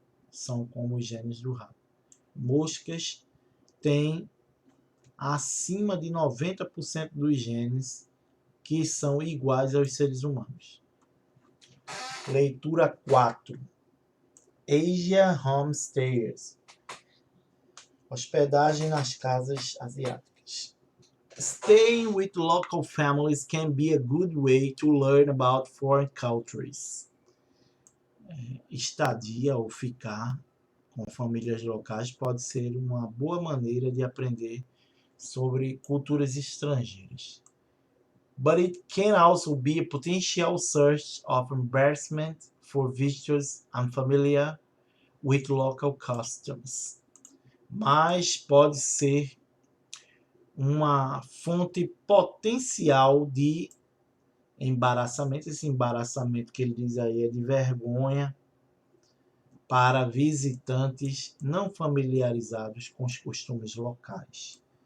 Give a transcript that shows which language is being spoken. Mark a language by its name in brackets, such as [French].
[Portuguese] São como os genes do rato. Moscas têm acima de 90% dos genes que são iguais aos seres humanos. Leitura 4. Asia Homestayers. Hospedagem nas casas asiáticas. [English] Staying with local families can be a good way to learn about foreign cultures. [Portuguese] Estadia ou ficar com famílias locais pode ser uma boa maneira de aprender sobre culturas estrangeiras. [English] But it can also be a potential source of embarrassment for visitors unfamiliar with local customs. [Portuguese] Mas pode ser uma fonte potencial de embaraçamento. Esse embaraçamento que ele diz aí é de vergonha para visitantes não familiarizados com os costumes locais.